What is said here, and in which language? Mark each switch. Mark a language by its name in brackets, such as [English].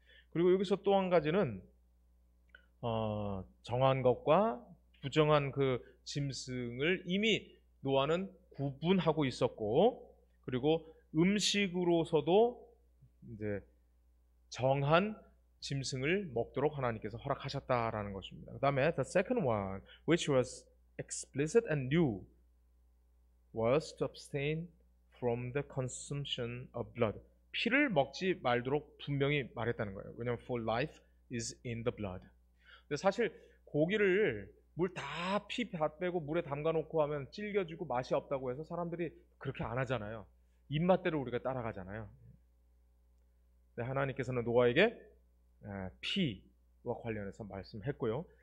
[Korean] 그리고 여기서 또 한 가지는 정한 것과 부정한 그 짐승을 이미 노아는 구분하고 있었고, 그리고 음식으로서도 이제 정한 짐승을 먹도록 하나님께서 허락하셨다라는 것입니다. 그 다음에 [English] the second one, which was explicit and new, was to abstain from the consumption of blood. [Korean] 피를 먹지 말도록 분명히 말했다는 거예요. 왜냐하면 [English] for life is in the blood. [Korean] 근데 사실 고기를 물 다 피 다 빼고 물에 담가 놓고 하면 질겨지고 맛이 없다고 해서 사람들이 그렇게 안 하잖아요. 입맛대로 우리가 따라가잖아요. 근데 하나님께서는 노아에게 피와 관련해서 말씀했고요.